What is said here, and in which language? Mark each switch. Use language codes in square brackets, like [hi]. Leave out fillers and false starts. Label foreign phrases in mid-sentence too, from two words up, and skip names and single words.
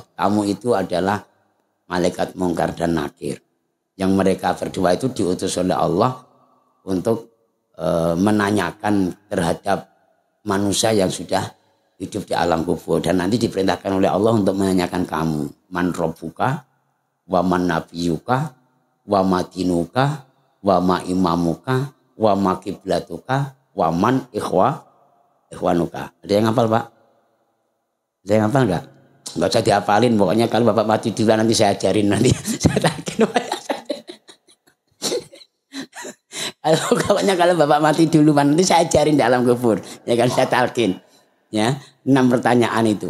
[id] Kamu itu adalah malaikat Mungkar dan Nakir. Yang mereka berdua itu diutus oleh Allah untuk menanyakan terhadap manusia yang sudah hidup di alam kubur, dan nanti diperintahkan oleh Allah untuk menanyakan kamu, [ar] من ربك ومن نبيك وما دينك وما إمامك وما قبلتك ومن إخوانك. [id] Ada yang hafal, Pak? Ada yang hafal enggak? Enggak usah dihafalin, pokoknya kalau Bapak mati duluan nanti saya ajarin nanti. Saya takin. Pokoknya kalau Bapak mati duluan nanti saya ajarin di alam kubur, ya kan, saya talkin. Ya, 6 pertanyaan itu.